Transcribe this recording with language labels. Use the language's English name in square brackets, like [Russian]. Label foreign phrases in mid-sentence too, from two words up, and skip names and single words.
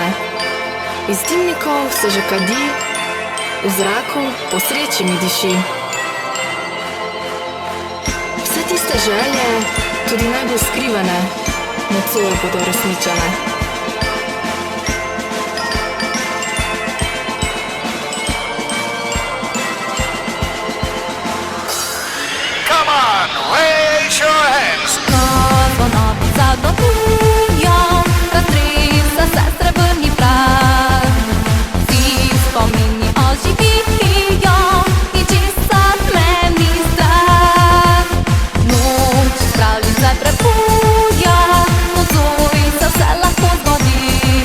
[Slovenian] Iz dimnikov se že kadi, v zraku po sreči mi diši. Vse tiste želje, tudi najbolj skrivane, nocoj bodo resničene. [English] Come on, raise your hands. [Slovenian] Zvonovi zadotujo, raztresa se srebrni prah. Vsi spomini oživijo, ničesar me ni strah. Noč spravi se prebuja, nocoj se vse lahko zgodi.